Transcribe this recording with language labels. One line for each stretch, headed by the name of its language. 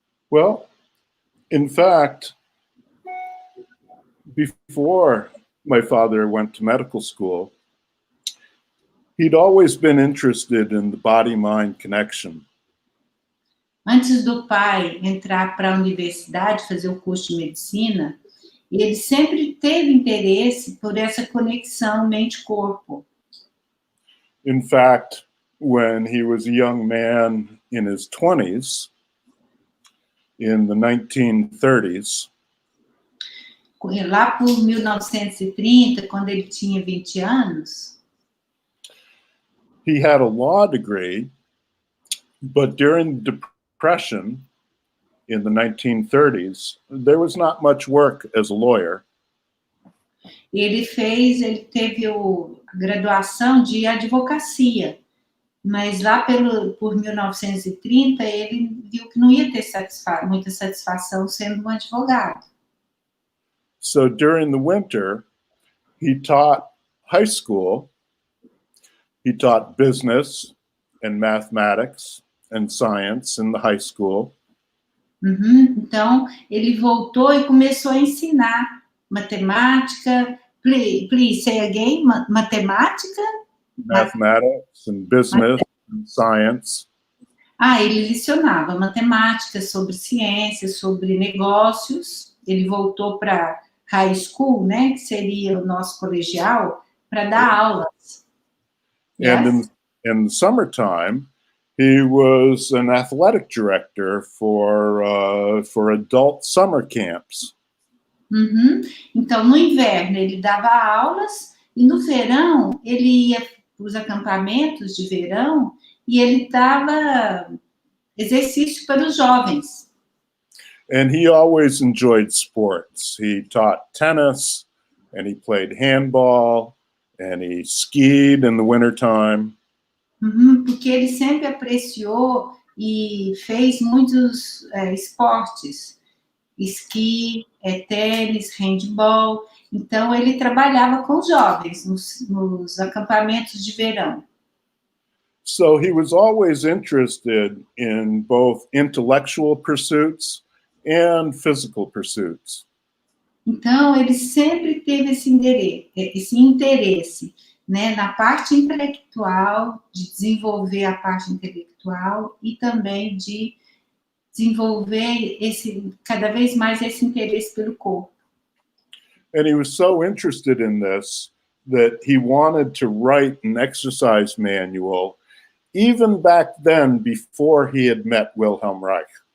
English: Well, in fact, before my father went to medical school, he'd always been interested in the body-mind connection.
Portuguese: Antes do pai entrar para a universidade, fazer o curso de medicina, ele sempre teve interesse por essa conexão mente-corpo.
English: In fact, when he was a young man in his 20s, in the 1930s,
Portuguese: lá por 1930, quando ele tinha 20 anos,
English: he had a law degree, but during the Depression in the 1930s, there was not much work as a lawyer.
Portuguese: Ele teve a graduação de advocacia, mas lá por 1930 ele viu que não ia ter muita satisfação sendo um advogado.
English: So during the winter, he taught high school, he taught business and mathematics and science in the high school.
Portuguese: Então, ele voltou e começou a ensinar matemática.
English: Please say again, matemática? Mathematics and business and science.
Portuguese: Ele lecionava matemática, sobre ciências, sobre negócios. Ele voltou para high school, né, que seria o nosso colegial, para dar aulas.
English: And in the summertime, he was an athletic director for adult summer camps.
Portuguese: Então, no inverno, ele dava aulas, e no verão, ele ia para os acampamentos de verão, e ele dava exercício para os jovens.
English: And he always enjoyed sports. He taught tennis, and he played handball, and he skied in the wintertime.
Portuguese: Porque ele sempre apreciou e fez muitos esportes, esqui, tênis, handball. Então, ele trabalhava com os jovens nos acampamentos de verão.
English: So he was always interested in both intellectual pursuits and physical pursuits.
Portuguese: Então, ele sempre teve esse interesse, né, na parte intelectual, de desenvolver a parte intelectual e também de desenvolver cada vez mais esse interesse pelo corpo.
English: And he was so interested in this that he wanted to write an exercise manual even back then before he had met Wilhelm Reich.